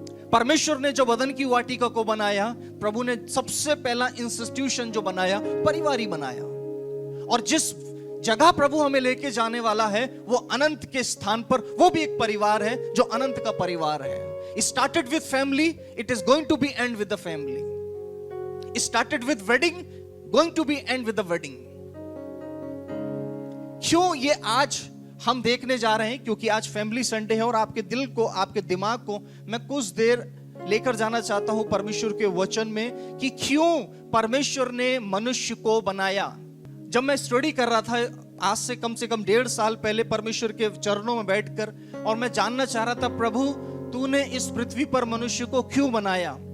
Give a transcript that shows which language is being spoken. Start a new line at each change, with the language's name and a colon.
Hindi: परमेश्वर ने जब अदन की वाटिका को बनाया, प्रभु ने सबसे पहला इंस्टीट्यूशन जो बनाया, परिवार ही बनाया। और जिस जगह प्रभु हमें लेके जाने वाला है वो अनंत के स्थान पर, वो भी एक परिवार है जो अनंत का परिवार है।
English: Started with family, it is going to be end with the family. Started with wedding, going to be end with the wedding.
Hindi: क्यों ये आज हम देखने जा रहे हैं? क्योंकि आज फैमिली संडे है और आपके दिल को, आपके दिमाग को मैं कुछ देर लेकर जाना चाहता हूं परमेश्वर के वचन में कि क्यों परमेश्वर ने मनुष्य को बनाया। जब मैं स्टडी कर रहा था आज से कम 1.5 साल पहले परमेश्वर के चरणों में बैठकर, और मैं जानना चाह रहा था, प्रभु तूने इस पृथ्वी पर मनुष्य को क्यों बनाया?